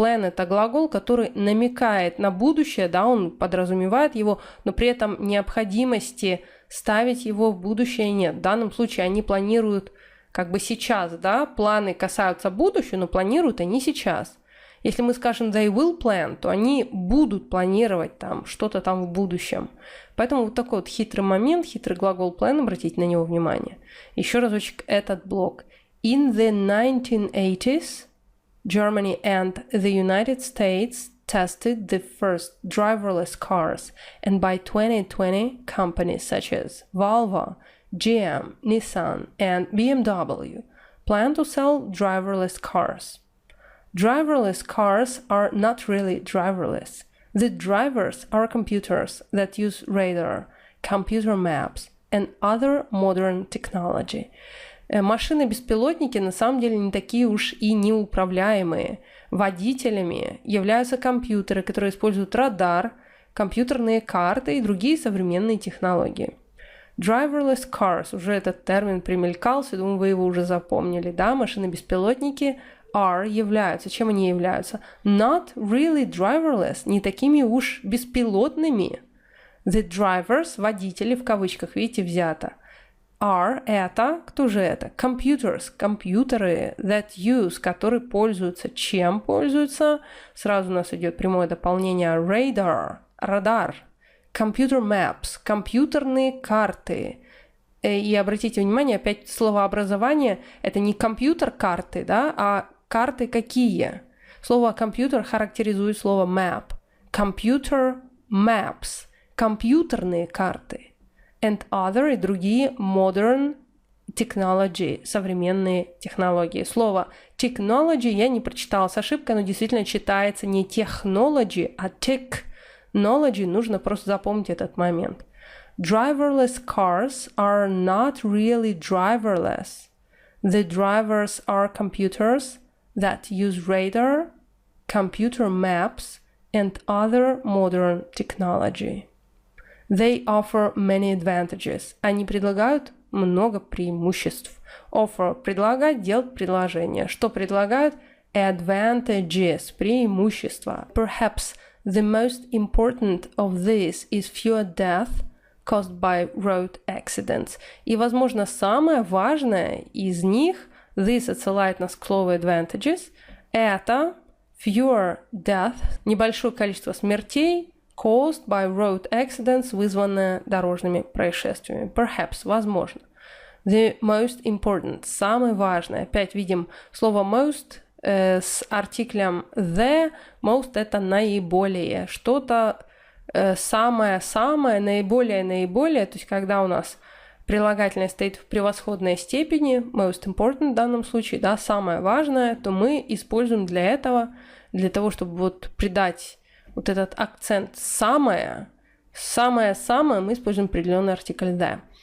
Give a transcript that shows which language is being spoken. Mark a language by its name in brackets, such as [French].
[Russian] Plan – это глагол, который намекает на будущее, да, он подразумевает его, но при этом необходимости ставить его в будущее нет. В данном случае они планируют как бы сейчас, да, планы касаются будущего, но планируют они сейчас. Если мы скажем [English] they will plan, [Russian] то они будут планировать там что-то там в будущем. Поэтому вот такой вот хитрый момент, хитрый глагол plan, обратите на него внимание. Еще разочек этот блок. [English] In the 1980s, Germany and the United States tested the first driverless cars, and by 2020, companies such as Volvo, GM, Nissan, and BMW plan to sell driverless cars. Driverless cars are not really driverless. The drivers are computers that use radar, computer maps, and other modern technology. [Russian] Машины-беспилотники на самом деле не такие уж и неуправляемые. Водителями являются компьютеры, которые используют радар, компьютерные карты и другие современные технологии. [English] Driverless cars, [Russian] уже этот термин примелькался, думаю, вы его уже запомнили, да, машины-беспилотники являются, чем они являются? [English] Not really driverless, [Russian] не такими уж беспилотными. [English] The drivers, [Russian] водители, в кавычках, видите, взято. Это, кто же это? Computers, компьютеры, [English] that use, [Russian] которые пользуются. Чем пользуются? Сразу у нас идет прямое дополнение radar, радар. [English] Computer maps, [Russian] компьютерные карты. И обратите внимание, опять словообразование, это не компьютер-карты, да, а карты какие? Слово компьютер характеризует слово map. [English] Computer maps, [Russian] компьютерные карты. [English] And other [Russian] и другие [English] modern technology, [Russian] современные технологии. Слово technology я не прочитала с ошибкой, но действительно читается не technology, а technology. Нужно просто запомнить этот момент. [English] Driverless cars are not really driverless. The drivers are computers that use radar, computer maps, and other modern technology. They offer many advantages. [Russian] Они предлагают много преимуществ. Offer – предлагать, делать предложение. Что предлагают? [English] Advantages – [Russian] преимущества. [English] Perhaps the most important of these is fewer deaths caused by road accidents. [Russian] И, возможно, самое важное из них, this отсылает нас к слову advantages, это [English] fewer deaths, [Russian] небольшое количество смертей, [English] caused by road accidents, [Russian] вызванное дорожными происшествиями. [English] Perhaps, [Russian] возможно. [English] The most important, [Russian] самое важное. Опять видим слово most с артиклем the. Most это наиболее. Что-то самое-самое, наиболее. То есть, когда у нас прилагательное стоит в превосходной степени, [English] most important [Russian] в данном случае, да, самое важное, то мы используем для этого, для того, чтобы вот придать вот этот акцент самое, мы используем определенный артикль the.